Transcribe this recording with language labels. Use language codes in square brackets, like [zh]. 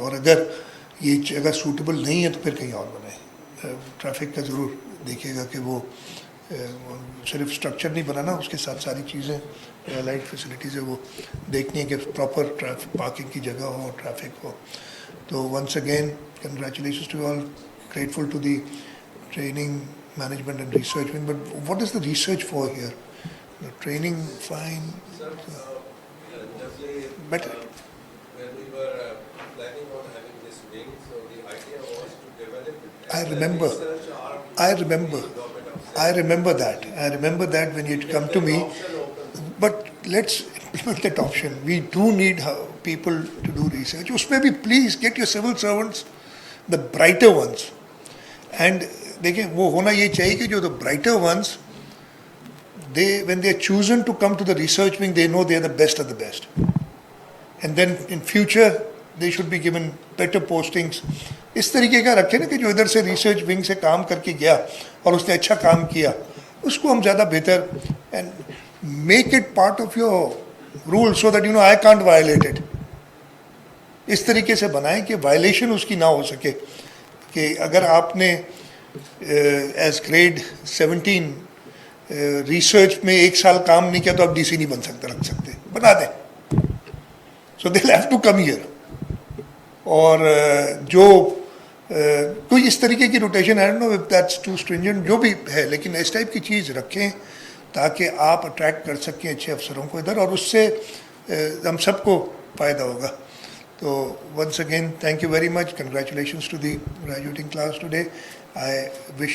[ur] اور اگر یہ جگہ سوٹیبل نہیں ہے تو پھر کہیں اور بنائیں. ٹریفک کا ضرور دیکھیے گا کہ وہ صرف اسٹرکچر نہیں بنانا, اس کے ساتھ ساری چیزیں لائٹ فیسلٹیز ہے وہ دیکھنی ہے کہ پراپر پارکنگ کی جگہ ہو اور ٹریفک ہو. [en] تو once again congratulations to all. Grateful to the training, management and research wing. But what is the research for here? The training, fine. Sir, definitely. Better. When we were planning on having this wing, so the idea was to develop I remember. research arm I remember. to the government of I remember that. I remember that when you come to me. But let's implement that option. We do need people to do research. [ur] Usme bhi [en] please get your civil servants, the brighter ones. And دیکھیں وہ ہونا یہ چاہیے کہ جو the brighter ones they when they are chosen to come to the research wing they know they are the best of the best. And then in future they should be given better postings. [ur] اس طریقے کا رکھے نا کہ جو ادھر سے research wing سے کام کر کے گیا اور اس نے اچھا کام کیا, اس کو ہم زیادہ بہتر [en] And make it part of your role so that you know I can't violate it. [ur] اس طریقے سے بنائیں کہ وائلیشن اس کی نہ ہو سکے. کہ اگر آپ نے ایز گریڈ 17 ریسرچ میں 1 سال کام نہیں کیا تو آپ ڈی سی نہیں بن سکتے, رکھ سکتے, بنا دیں. [en] So they have to come here. [ur] اور جو کوئی اس طریقے کی روٹیشن ہے [en] no that's too stringent [ur] جو بھی ہے, لیکن اس ٹائپ کی چیز رکھیں تاکہ آپ اٹریکٹ کر سکیں اچھے افسروں کو ادھر, اور اس سے ہم سب کو فائدہ ہوگا. [en] So once again, thank you very much. Congratulations to the graduating class today. I wish